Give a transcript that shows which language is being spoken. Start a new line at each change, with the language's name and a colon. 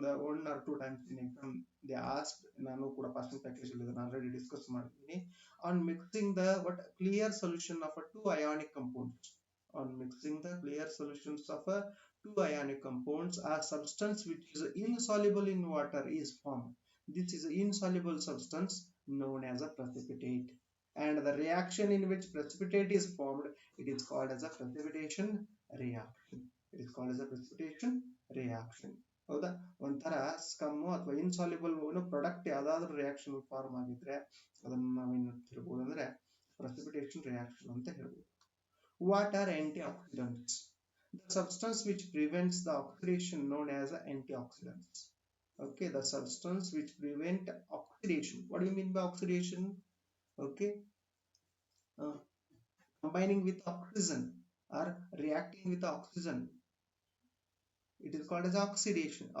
English: One or two times in exam they ask.
Kannada: ನಾನು ಕೂಡ ಪಾಸ್ಟಿಂಗ್ package ಇದನ್ನ ಆಲ್ರೆಡಿ ಡಿಸ್ಕಸ್ ಮಾಡಿದ್ದೀನಿ.
English: On mixing the what clear solution of a two ionic compounds. On mixing the clear solutions of a two ionic compounds, a substance which is insoluble in water is formed. This is an insoluble substance known as a precipitate. And the reaction in which precipitate is formed, it is called as a precipitation reaction. It is called as a precipitation reaction.
Kannada: ಹೌದಾ? ಒಂಥರ ಸ್ಕಮ್ ಅಥವಾ insoluble product ಯಾವ್ದಾದ್ರು reaction form ಆಗಿದ್ರೆ ಅದನ್ನ ನಾವೇನು ಹೇಳ್ಬೋದು ಅಂದ್ರೆ precipitation reaction ಅಂತ ಹೇಳ್ಬೋದು.
English: What are antioxidants? The substance which prevents the oxidation known as antioxidants. Okay, the substance which prevent oxidation. What do you mean by oxidation? Okay, combining with oxygen or reacting with oxygen, it is called as oxidation.